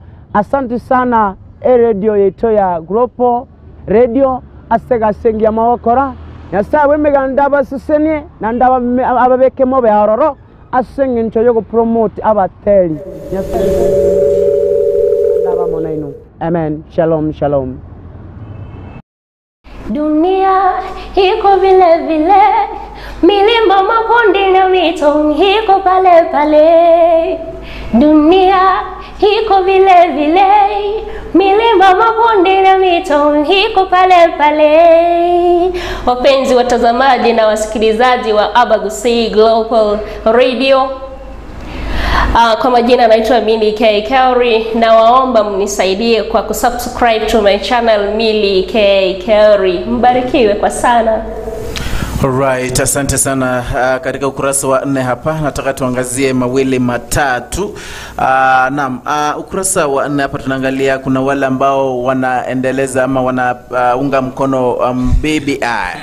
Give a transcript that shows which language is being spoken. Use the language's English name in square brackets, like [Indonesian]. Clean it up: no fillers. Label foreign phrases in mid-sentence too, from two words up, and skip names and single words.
[Swahili] Asante sana [Gusii] radio yeto ya Global Radio asega sengi ya mawakora nyasawe meganda baseseni na ndaba ababeke mobe arororo asengi nchoyo go promote abateli nyasawe ndaba monaino. [Swahili] Amen. [Hebrew] Shalom shalom. [Swahili] Dunia iko vile vile, milima mabonde na mito iko pale pale. Dunia iko vile vile, milima mabonde na mito iko pale pale. Wapenzi watazamaji na wasikilizaji wa Abagusi Global Radio, kwa majina naitwa Milly K. Kelly na waomba mnisaidie kwa kusubscribe [English] to my channel [Swahili] Milly K. Kelly. Mbarikiwe kwa sana. Alright, asante sana. Katika ukurasa wa 4 hapa nataka tuangazie mawili matatu. Naam, ukurasa wa 4 hapa tunaangalia kuna wale ambao wanaendeleza ama wanaunga mkono BBI.